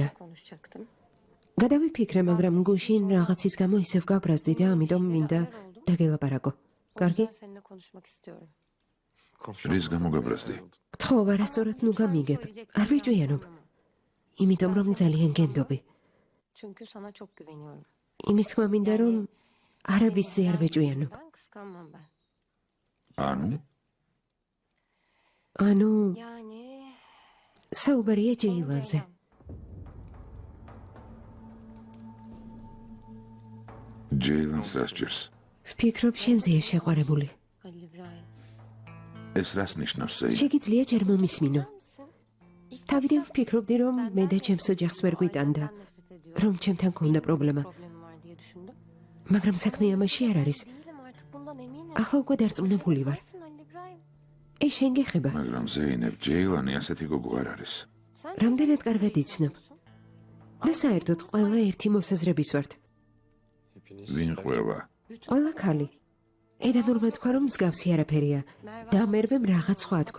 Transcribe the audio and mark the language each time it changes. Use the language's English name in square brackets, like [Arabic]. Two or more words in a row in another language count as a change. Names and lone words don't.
[Georgian] გადავიფიქრე, მაგრამ გუშინ რაღაცის გამო ისევ გაბრაზდი და ამიტომ მინდა დაგელაპარაკო. კარგი? რის გამო გაბრაზდი? გთხოვ, არასწორად ნუ გამიგებ. არ ვიჭვიანობ. იმიტომ რომ ძალიან გენდობი. [Turkish] Çünkü sana çok güveniyorum. [Georgian] იმის თქმა მინდა რომ არაბისზე არ ვეჭვიანობ. [Turkish] Ben kıskanmam ben. [Georgian] ანუ? ანუ [Turkish] Yani [Georgian] საუბარია ჯეილანზე. ჯეილანს რას ჭირს? ვფიქრობ შენზეა შეყვარებული. [Turkish] Halil İbrahim. [Georgian] ეს რას ნიშნავს, ზეინებ? შეგიძლია ჯერ მომისმინო. [Turkish] Misin? İlk [Georgian] თავიდან ვფიქრობდი რომ მე და ჩემს ოჯახს ვერ გვიტანდა, რომ ჩემთან ქონდა პრობლემა, [Turkish] problemi var diye düşündüm. [Georgian] მაგრამ საქმე ამაში არ არის. [Turkish] Değilim artık bundan eminim. [Georgian] ახლა უკვე დარწმუნებული ვარ. [Turkish] Sensin Halil İbrahim. [Georgian] ეს შენ გეხება. მაგრამ ზეინებ, ჯეილანი ასეთი გოგო არ არის. [Turkish] Sen [Georgian] რამდენად კარგად იცნობ. და საერთოდ ყველა ერთი მოსაზრების ვართ. ვინ ყველა? ყველა ქალი. ედანურმა თქვა რომ მსგავსი არაფერია და მერვემ რაღაც სხვა თქვა.